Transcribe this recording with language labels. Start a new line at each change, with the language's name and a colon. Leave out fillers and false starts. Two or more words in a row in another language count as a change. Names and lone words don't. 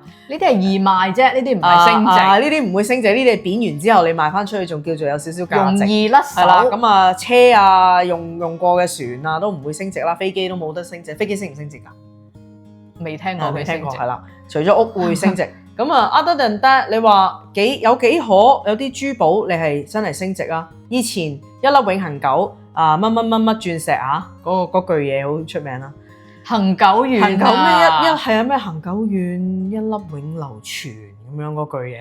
Cantonese: 呢啲係義賣啫，呢啲唔係升值。呢啲唔會升值，呢啲係貶完之後你賣翻出去仲叫做有少少價值。容易甩手。係啦，咁啊車啊用過嘅船啊都唔會升值啦，飛機都冇得升值，飛機升唔升值㗎？未聽過，未聽過係啦，除咗屋會升值。
English: 咁啊 ，other than that，
Cantonese: 你話有幾可有啲珠寶你係真係升值啊？以前一粒永恆狗啊乜鑽石啊，嗰句嘢好出名啦。恆久遠啊！恆久咩係啊咩恆久遠一粒永流傳咁樣嗰句嘢，